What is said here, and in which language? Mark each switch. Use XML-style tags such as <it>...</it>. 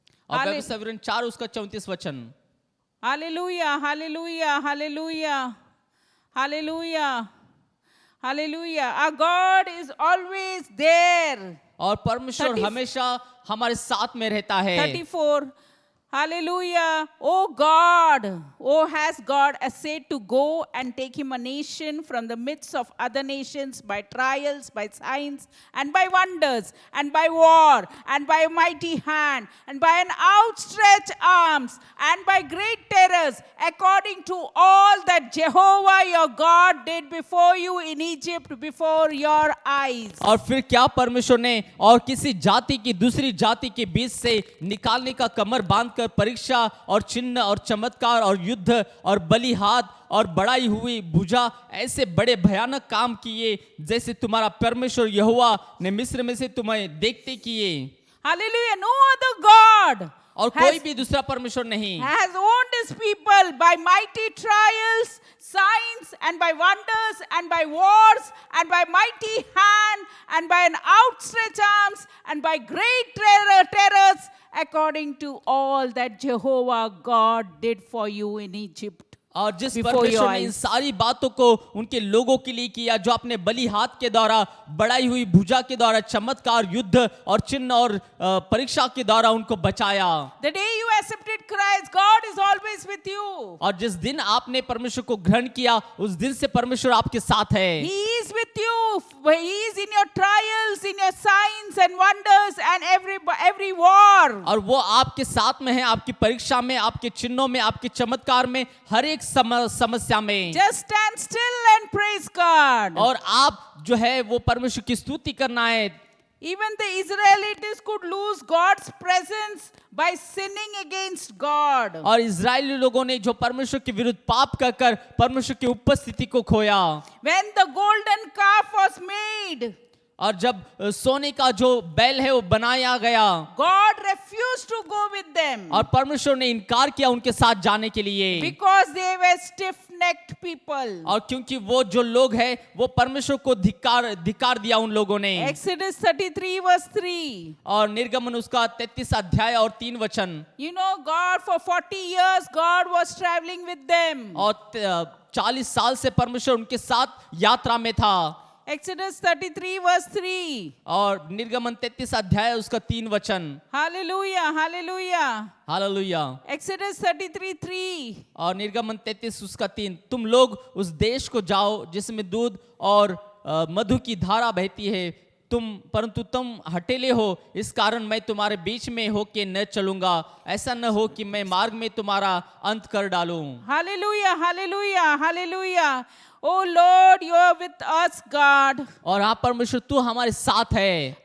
<hi>और व्यवस्था विवरण 4 उसका 34 वचन।</hi> <en>Hallelujah, hallelujah, hallelujah, hallelujah, hallelujah. Our God is always there.</en> <hi>और परमेश्वर 30 हमेशा हमारे साथ में रहता है।</hi> <en>34. Hallelujah. Oh God, oh has God essayed to go and take him a nation from the midst of other nations by trials, by signs, and by wonders, and by war, and by a mighty hand, and by an outstretched arms, and by great terrors, according to all that Jehovah your God did before you in Egypt before your eyes.</en> <hi>और फिर क्या परमेश्वर ने और किसी जाति की दूसरी जाति के बीच से निकालने का कमर बांध परीक्षा और चिन्ह और चमत्कार और युद्ध और बलि हाथ और बढ़ाई हुई भुजा ऐसे बड़े भयानक काम किए जैसे तुम्हारा परमेश्वर यहोवा ने मिस्र में से तुम्हें देखते किए।</hi> <en>Hallelujah. No other God</en> <hi>और कोई भी दूसरा परमेश्वर नहीं</hi> <en>has owned his people by mighty trials, signs, and by wonders, and by wars, and by mighty hand, and by an outstretched arms, and by great terrors, according to all that Jehovah God did for you in Egypt.</en> <hi>और जिस</hi> <en>Before</en> <hi>परमेश्वर</hi> <en>your</en> <hi>ने इन</hi> <en>eyes.</en> <hi>सारी बातों को उनके लोगों के लिए किया, जो अपने बलि हाथ के द्वारा, बढ़ाई हुई भुजा के द्वारा, चमत्कार, युद्ध और चिन्ह और परीक्षा के द्वारा उनको बचाया।</hi> <en>The day you accepted Christ, God is always with you.</en> <hi>और जिस दिन आपने परमेश्वर को ग्रहण किया उस दिन से परमेश्वर आपके साथ है।</hi> <en>He is with you. He is in your trials, in your signs and wonders, and every war.</en> <hi>और वो आपके साथ में है, आपकी परीक्षा में, आपके चिन्हों में, आपके चमत्कार में, हर एक समस्या में।</hi> <en>Just stand still and praise God.</en> <hi>और आप जो है वो परमेश्वर की स्तुति करना है।</hi> <en>Even the Israelites could lose God's presence by sinning against God.</en> <hi>और इजरायली लोगों ने जो परमेश्वर के विरुद्ध पाप कर परमेश्वर की उपस्थिति को खोया।</hi> <en>When the golden calf was made,</en> <hi>और जब सोने का जो बैल है वो बनाया गया,</hi> <en>God refused to go with them</en> <hi>और परमेश्वर ने इनकार किया उनके साथ जाने के लिए,</hi> <en>because they were stiff-necked people.</en> <hi>और क्योंकि वो जो लोग हैं वो परमेश्वर को धिक्कार दिया उन लोगों ने।</hi> <en>Exodus 33 verse 3.</en> <hi>और निर्गमन उसका 33 अध्याय और 3 वचन।</hi> <en>You know, God for 40 years, God was traveling with them.</en> <hi>और 40 साल से परमेश्वर उनके साथ यात्रा में था।</hi> <en>Exodus 33 verse 3.</en> <hi>और निर्गमन 33 अध्याय उसका 3 वचन।</hi> <en>Hallelujah, hallelujah.</en> <hi>हालेलुया।</hi> <en>Exodus 33 3.</en> <hi>और निर्गमन 33 उसका 3, तुम लोग उस देश को जाओ जिसमें दूध और मधु की धारा बहती है, परंतु तुम हटेले हो, इस कारण मैं तुम्हारे बीच में होके न चलूंगा, ऐसा न हो कि मैं मार्ग में तुम्हारा अंत कर डालूं।</hi> <en>Hallelujah, hallelujah, hallelujah. Oh Lord, you are with us, God.</en> <hi>और हाँ परमेश्वर तू हमारे साथ है।</hi>